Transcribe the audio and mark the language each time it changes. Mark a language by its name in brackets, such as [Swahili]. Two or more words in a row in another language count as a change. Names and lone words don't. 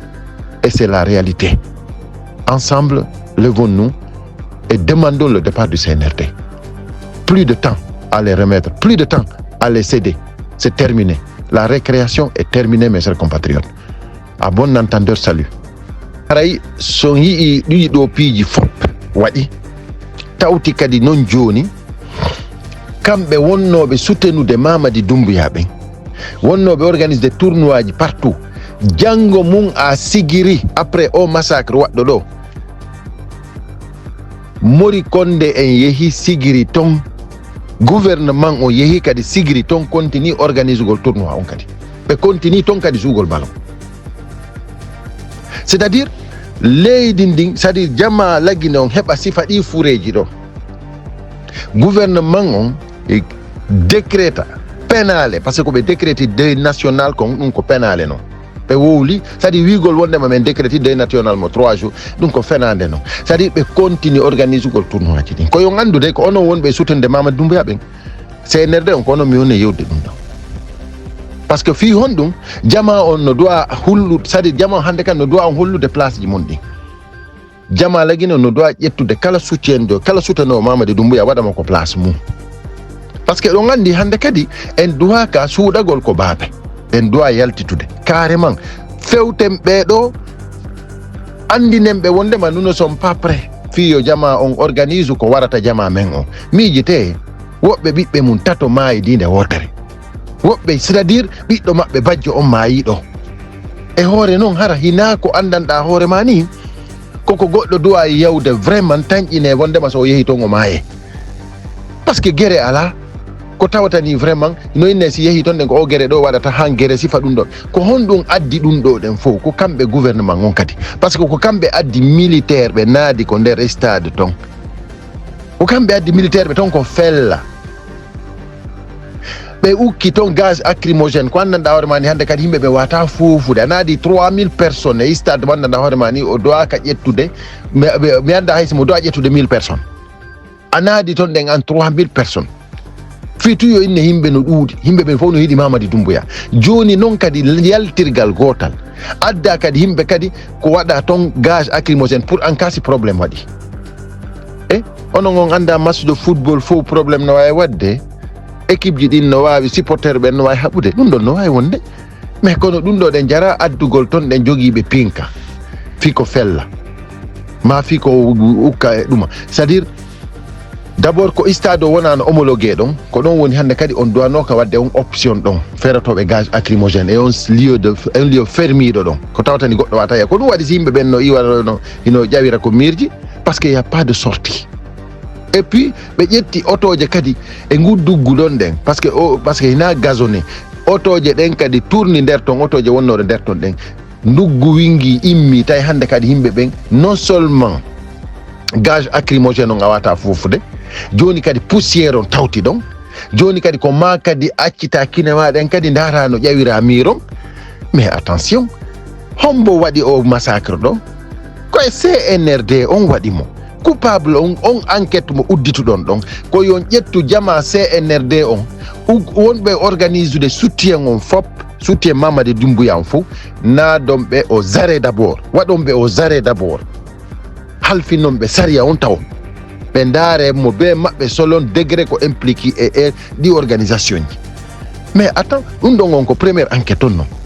[French] Et c'est la réalité. Ensemble, levons-nous et demandons le départ du CNRD. Plus de temps à les remettre, plus de temps à les céder. C'est terminé. La récréation est terminée, mes chers compatriotes. À bon entendeur, salut. [Fula] Aray son yi do piji fop wadi tawti kadi non joni kambe wonnobe soutenude Mamadi Doumbouya ben wonnobe [French] organise des tournois partout. [Fula] Jango mum a sigiri [French] après au massacre [Fula] waddo do Mori Konde en yehi sigiri ton gouvernement o yehi kadi sigiri ton [French] continue organise [Fula] gol tournoi on kadi be continue ton kadi sugol ballon. C'est-à-dire leydi ndin c'est-à-dire jama lagine on heɓa sifa ɗi fureji ɗo gouvernement on [French] décréta pénale par ce que [Fula] ɓe [French] décréti deuil national [Fula] kon ɗum ko pénale non ɓe wowli c'est-à-dire wigol wondema men [French] décréti deuil national [Fula] mo 3 jours ɗum ko fenade non c'est-à-dire ɓe [French] continue organise [Fula] ugol tournoi ji ɗin koyo gandude ko onon wonɓe sutunde Mamadou Doumbouya ɓen CNRD on ko onon mi woni yewde ɗum ɗo [French] par ce que [Fula] fi hon ɗum jama on no doit hullude c'est-à-dire jama on hande kan no doit on hollude place ji mon ɗin jama lagino no doit ƴettude kala [French] soutien de [Fula] kala soutenowo Mamadou Doumbouya waɗama ko place mum [French] par ce que [Fula] ɗon andi hande kadi en duwa ka suuɗagol ko baaɓe en duwa yaltitude carrément fewten ɓeɗo andinen ɓe wondema [French] nous ne sommes pas prêts [Fula] fiyo jama on organise ko warata jama men o miijite woɓɓe ɓiɓɓe mum tato maayi dinde wotere woɓɓe c'est-à-dire ɓiɗɗo maɓɓe bajjo on maayiɗo e hoore noon hara hina ko andanɗa hoore ma ni koko goɗɗo duwa yawde vraiment tañƴine wondema so yehi toon o maaye [French] par ce que [Fula] guere ala ko tawatani vraiment no inne si yehi toon ɗen ko o guere ɗo waɗata han guere sifa ɗum ɗon ko honɗum addi ɗum ɗo ɗen fof ko kamɓe gouvernement on kadi [French] par ce que [Fula] ko kamɓe addi militaire ɓe naadi ko nder stade toon ko kamɓe addi militaire ɓe toon ko fella ɓe ukki toon [French] gaz acrymogène [Fula] ko anndanɗa hoore ma ni hannde kadi yimɓe ɓe wata fofude a naadi 3000 personnes e stade mo anndanɗa hoore ma ni o dowa ka ƴettude mi annda hay simo dowa ƴettude 1000 personnes a naadi toon ɗen an 3000 personnes fituyo inne yimɓe no ɗuuɗi yimɓe ɓen fof no yiɗi Mamadou Doumbouya joni noon kadi yaltirgal gotal adda kadi yimɓe kadi ko waɗa toon [French] gaz acrymogène pour en cas si probléme [Fula] waɗi onon on anda [French] match de football [Fula] fof probléme no wawi wadde équipe ji ɗin no wawi supporter ɓen no wawi haɓude ɗum ɗon no wawi wonde mais kono ɗum ɗo ɗen jara addugol toon ɗen joguiɓe pinka fi ko fella ma fi ko ukka e ɗuma [French] c'est à dire d' abord [Fula] ko stade o wonano homologué ɗon ko ɗon woni hannde kadi on duwanoka wadde on option ɗon feratoɓe [French] gaz acrymogène [Fula] e on lieu fermiɗo ɗon ko tawatani goɗɗo wata ya ko ɗum waɗi si yimɓe ɓen no iwano hino ƴawira ko mirji [French] par ce que y a pas de sortie et puis [Fula] ɓe ƴetti otoje kadi e ngudduggu ɗon ɗen [French] par ce que [Fula] hina gazonné otoje ɗen kadi tourni nder ton otoje wonnoɗe nder ton ɗen nduggu wingi immi tawi hannde kadi yimɓe ɓen [French] non seulement gaz acrymogène [Fula] on a wata fofude joni kadi poussiére on tawti ɗon joni kadi ko ma kadi accita kine maɗen kadi dara no ƴawira miron [French] mais attention [Fula] hombo waɗi o massacre ɗo koye CNRD on waɗimo coupable on enquête mo uddituɗon ɗon ko yon ƴettu jama CNRD on wonɓe [French] organise de soutien [Fula] on fop soutien Mamadou Doumbouya on fof naadon ɓe [French] aux arrêts d' abord [Fula] waɗon ɓe [French] aux arrêts d' abord [Fula] halfinon ɓe saria on taw ɓe ndaare mo be maɓɓe solon degré ko impliqué e ɗi organisation ji [French] mais attends [Fula] ɗum ɗon on ko [French] première enquête [Fula] on noon